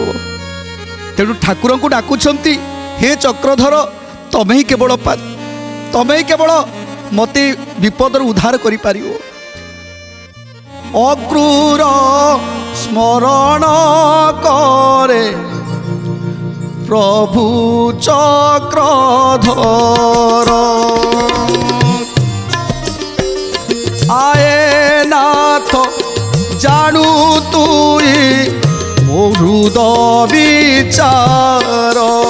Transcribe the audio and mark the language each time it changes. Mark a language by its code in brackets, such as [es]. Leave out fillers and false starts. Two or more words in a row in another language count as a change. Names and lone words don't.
[or] ତେଣୁ ଠାକୁରଙ୍କୁ ଡାକୁଛନ୍ତି, ହେ ଚକ୍ରଧର, ତମେ ହିଁ କେବଳ ମୋତେ ବିପଦରୁ ଉଦ୍ଧାର କରିପାରିବ। ଅକ୍ରୁର ସ୍ମରଣ କରେ ପ୍ରଭୁ ଚକ୍ରଧର ଆଏ ନାଥ ଜାଣୁ ତୁଇ ମୋ ହୃଦୟ ବିଚାର